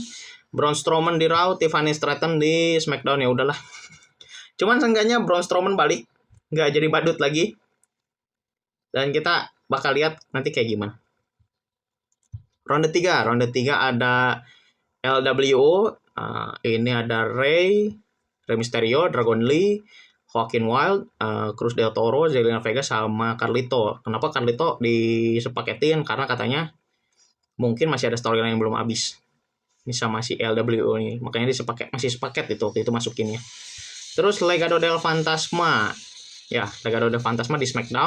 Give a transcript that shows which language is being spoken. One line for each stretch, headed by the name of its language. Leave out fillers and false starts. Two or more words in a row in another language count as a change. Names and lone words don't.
Indonesian: Braun Strowman di Raw, Tiffany Stratton di SmackDown. Ya udahlah. Cuman seenggaknya Braun Strowman balik, nggak jadi badut lagi. Dan kita bakal lihat nanti kayak gimana. Ronde 3 ada LWO. Ini ada Rey Mysterio, Dragon Lee, Joaquin Wilde, Cruz del Toro, Zelina Vega sama Carlito. Kenapa Carlito disepaketin? Karena katanya mungkin masih ada storyline yang belum habis. Ini sama si LWO ini, makanya masih sepaket itu waktu itu masukinnya. Terus Legado del Fantasma. Ya, Legado del Fantasma di SmackDown.